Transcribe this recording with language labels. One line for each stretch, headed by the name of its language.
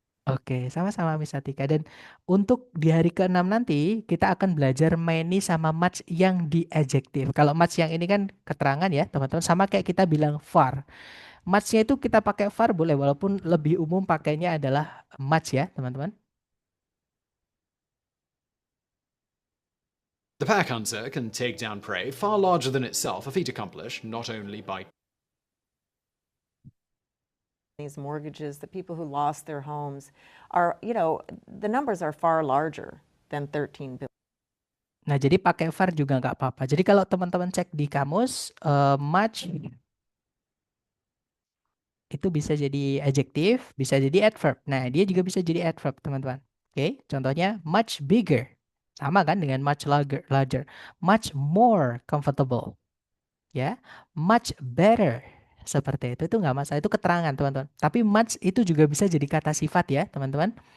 Indonesian: Oke, sama-sama Miss Atika. Dan untuk di hari ke-6 nanti, kita akan belajar many sama much yang di adjective. Kalau much yang ini kan keterangan ya, teman-teman. Sama kayak kita bilang far. Much-nya itu kita pakai far boleh, walaupun lebih umum pakainya adalah much ya, teman-teman.
English: The pack hunter can take down prey far larger than itself, a feat accomplished not only by These mortgages, the people who lost their homes are, the numbers are far larger than 13 billion.
Indonesian: Nah, jadi pakai far juga nggak apa-apa. Jadi kalau teman-teman cek di kamus, much itu bisa jadi adjective, bisa jadi adverb. Nah, dia juga bisa jadi adverb, teman-teman. Oke, contohnya
English: much bigger.
Indonesian: Sama kan dengan
English: much larger. Much more comfortable.
Indonesian: Ya,
English: much better.
Indonesian: Seperti itu nggak masalah. Itu keterangan, teman-teman. Tapi much itu juga bisa jadi kata sifat ya, teman-teman.